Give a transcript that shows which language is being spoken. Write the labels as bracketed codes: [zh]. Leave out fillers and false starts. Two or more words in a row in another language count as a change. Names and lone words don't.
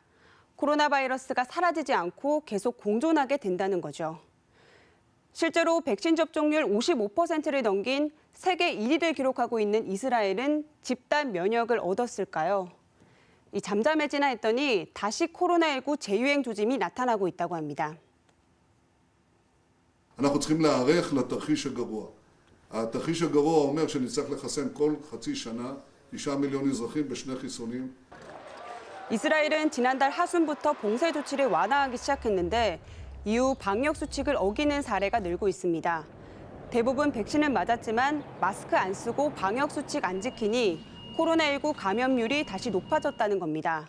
[ko] 코로나 바이러스가 사라지지 않고 계속 공존하게 된다는 거죠. 실제로 백신 접종률 55%를 넘긴 세계 1위를 기록하고 있는 이스라엘은 집단 면역을 얻었을까요? 이 잠잠해지나 했더니 다시 코로나19 재유행 조짐이 나타나고 있다고 합니다. [he] אנחנו צריכים להיערך לתרחיש הגרוע. התרחיש הגרוע אומר שנצטרך לחסן כל חצי שנה 9 מיליון אזרחים בשני חיסונים. [ko] 이스라엘은 지난달 하순부터 봉쇄 조치를 완화하기 시작했는데 이후 방역 수칙을 어기는 사례가 늘고 있습니다. 대부분 백신은 맞았지만 마스크 안 쓰고 방역 수칙 안 지키니 코로나19 감염률이 다시 높아졌다는 겁니다.